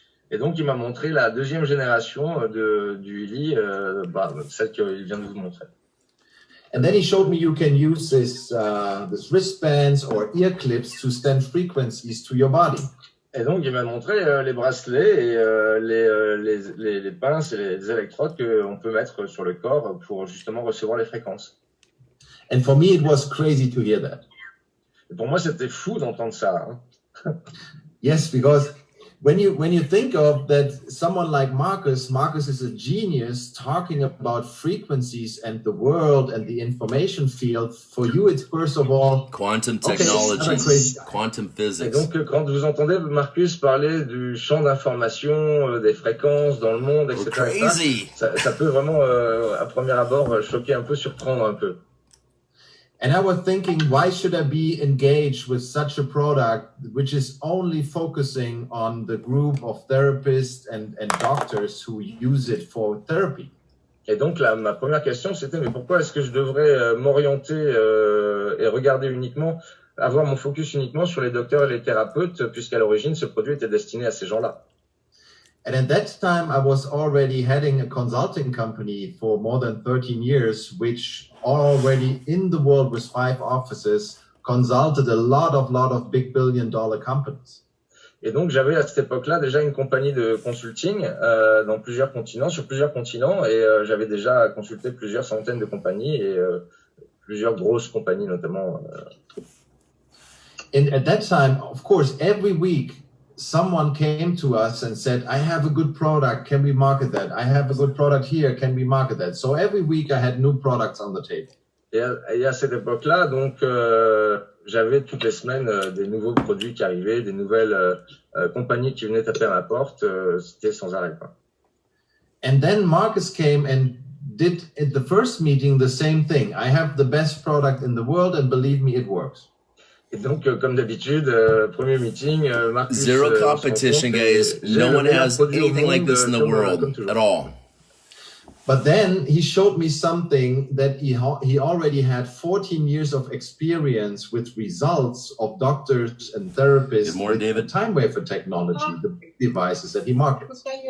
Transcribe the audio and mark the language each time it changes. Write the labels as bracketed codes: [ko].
[fr] Et donc, il m'a montré la deuxième génération du Healy, celle qu'il vient de vous montrer. [en] And then he showed me you can use this wristbands or ear clips to send frequencies to your body. [fr] Et donc, il m'a montré les bracelets et les pinces et les électrodes qu'on peut mettre sur le corps pour justement recevoir les fréquences. [en] And for me, it was crazy to hear that. [fr] Et pour moi, c'était fou d'entendre ça. Hein. [en] Yes, because when you think of that, someone like Marcus is a genius talking about frequencies and the world and the information field. For you, it's first of all quantum technology, quantum physics. [fr] Et donc, quand vous entendez Marcus parler du champ d'information, des fréquences dans le monde, etc., ça peut vraiment, à premier abord, choquer un peu, surprendre un peu. [en] And I was thinking, why should I be engaged with such a product which is only focusing on the group of therapists and doctors who use it for therapy? [fr] Et donc, ma première question, c'était, mais pourquoi est-ce que je devrais m'orienter et regarder avoir mon focus uniquement sur les docteurs et les thérapeutes, puisqu'à l'origine, ce produit était destiné à ces gens-là? [en] And at that time, I was already heading a consulting company for more than 13 years, which already in the world with 5 offices consulted a lot of big billion-dollar companies. [fr] Et donc, j'avais à cette époque-là déjà une compagnie de consulting sur plusieurs continents, et j'avais déjà consulté plusieurs centaines de compagnies et plusieurs grosses compagnies notamment. [en] And at that time, of course, every week, someone came to us and said, I have a good product, can we market that? I have a good product here, can we market that? So every week I had new products on the table. [fr] Et à cette époque-là, donc, j'avais toutes les semaines des nouveaux produits qui arrivaient, des nouvelles compagnies qui venaient taper à ma porte, c'était sans arrêt, quoi. [en] And then Marcus came and did at the first meeting the same thing. I have the best product in the world and believe me, it works. [fr] Et donc, comme d'habitude, premier meeting, Marcus... [en] Zero competition, guys. No one has anything like this in the world at all. But then he showed me something that he already had 14 years of experience with results of doctors and therapists with the time wafer technology, the big devices that he markets.